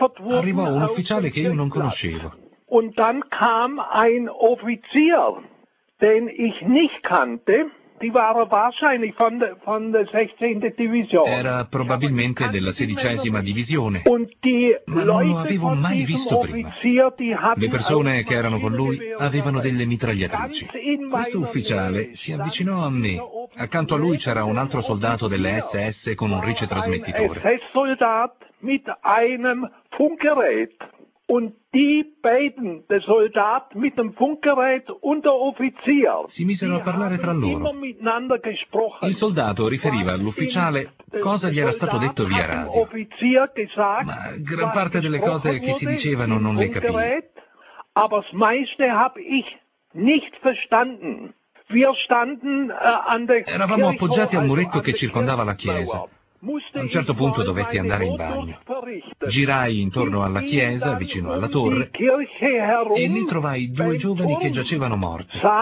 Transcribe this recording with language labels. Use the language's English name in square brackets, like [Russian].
[Italian] Arrivò un ufficiale che io non conoscevo. [German] Und dann kam ein Offizier, den ich nicht kannte. Die war wahrscheinlich von der 16. Division. [Italian] Era probabilmente della 16ª divisione. [German] Und die [Italian] ma non lo avevo mai visto prima. Le persone che erano con lui avevano delle mitragliatrici. Questo ufficiale si avvicinò a me. Accanto a lui c'era un altro soldato delle SS con un ricetrasmettitore. Un [German] SS-Soldat mit einem Funkgerät. Und die beiden, der Soldat mit dem Funkgerät und der Offizier, [Italian] si misero a parlare tra loro. Il soldato riferiva all'ufficiale cosa gli era stato detto via radio. Ma gran parte delle cose che si dicevano non le capì. [German] Aber das meiste hab ich nicht verstanden. Wir standen an der Kirche. [Italian] Eravamo appoggiati al muretto che circondava la chiesa. A un certo punto dovetti andare in bagno. Girai intorno alla chiesa, vicino alla torre, e lì trovai due giovani che giacevano morti.